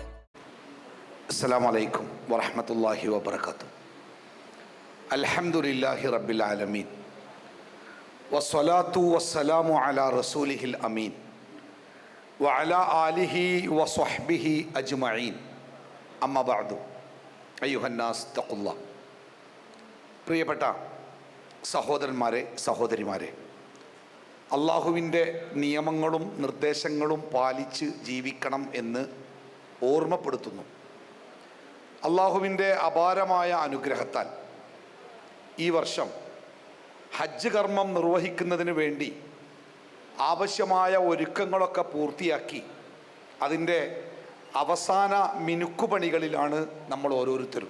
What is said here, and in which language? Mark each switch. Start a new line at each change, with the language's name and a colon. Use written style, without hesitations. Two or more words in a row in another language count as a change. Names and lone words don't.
Arabic: السلام عليكم ورحمة الله وبركاته. الحمد لله رب العالمين والصلاة والسلام على رسوله الأمين وعلى آله وصحبه أجمعين أما بعد أيها الناس اتقوا الله.
Malayalam: പ്രിയപ്പെട്ട സഹോദരന്മാരെ സഹോദരിമാരെ, അള്ളാഹുവിൻ്റെ നിയമങ്ങളും നിർദ്ദേശങ്ങളും പാലിച്ച് ജീവിക്കണം എന്ന് ഓർമ്മപ്പെടുത്തുന്നു. അള്ളാഹുവിൻ്റെ അപാരമായ അനുഗ്രഹത്താൽ ഈ വർഷം ഹജ്ജ് കർമ്മം നിർവഹിക്കുന്നതിന് വേണ്ടി ആവശ്യമായ ഒരുക്കങ്ങളൊക്കെ പൂർത്തിയാക്കി അതിൻ്റെ അവസാന മിനുക്കുപണികളിലാണ് നമ്മൾ ഓരോരുത്തരും.